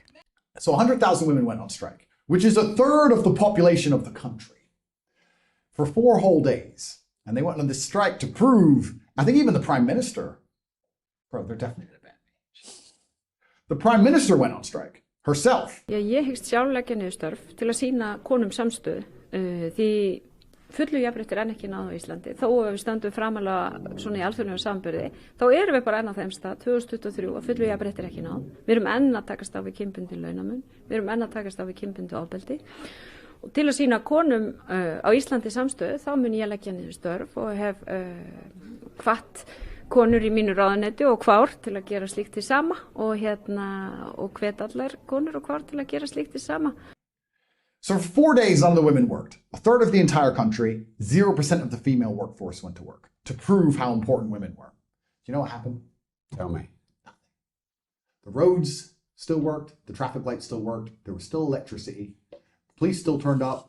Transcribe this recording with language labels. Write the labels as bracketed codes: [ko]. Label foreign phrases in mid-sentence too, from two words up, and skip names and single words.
[en] So 100,000 women went on strike, which is a third of the population of the country, for 4 whole days. And they went on this strike to prove, I think even the Prime Minister, bro, they're definitely going to ban me. The Prime Minister went on strike, herself. [is] Ég hyggst sjálf leggja niður störf til að sýna konum samstöðu því fullu jafnrétti enn ekki náð á Íslandi. Þó að við stöndum framalega svona í alþjóðlegum samanburði, þá erum við bara enn á þeim stað 2023 og fullu jafnrétti ekki náð. Við erum enn að takast á við kynbundinn launamun, við erum enn að takast á við kynbundið ofbeldi. Og til að sýna konum á Íslandi samstöðu, þá mun ég leggja niður störf og hef hvatt konur í mínu ráðuneyti og kvár til að gera slíkt hið sama og hvet allar konur og kvár til að gera slíkt hið sama. [en] So for 4 days, none of the women worked. A third of the entire country, 0% of the female workforce went to work to prove how important women were. Do you know what happened? Tell me. Nothing. The roads still worked. The traffic lights still worked. There was still electricity. The police still turned up.